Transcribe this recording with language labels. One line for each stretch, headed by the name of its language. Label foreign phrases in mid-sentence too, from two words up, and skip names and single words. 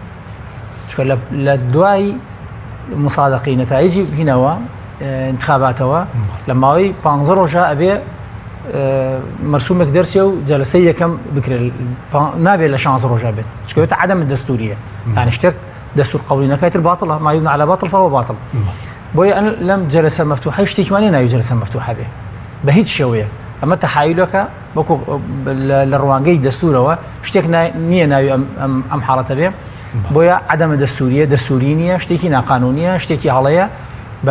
Central Kurdish: چکە لە دوای مصادقی نەتایجی بینەوە انتخاباتەوە لە ماوەی 15 ڕۆژە ئەبێ مەرسومێک دەرسێ و جەلسەی یەکەم بکرێت نابێت لە 16 ڕۆژە بێت چکەوێتە عەدەم دەستوریە یعنی شتێک دەستور قەوڵی نەکاتر باتڵە
Arabic: ما يبنى على باطل فهو باطل
Central Kurdish: بۆیە لەم جەلسە مەفتوحە شتێکمانی ناوی جەلسە مەفتوحە بێ بە هیچ شێوەیە ئەمە تەحایلەکە وەکو لە ڕوانگەی دەستورەوە شتێک نییە ناوی ئەم حاڵەتە بێ بۆیە عەدەمە دەستوریە دەستوری نییە شتێکی ناقانونیە شتێکی هەڵەیە بە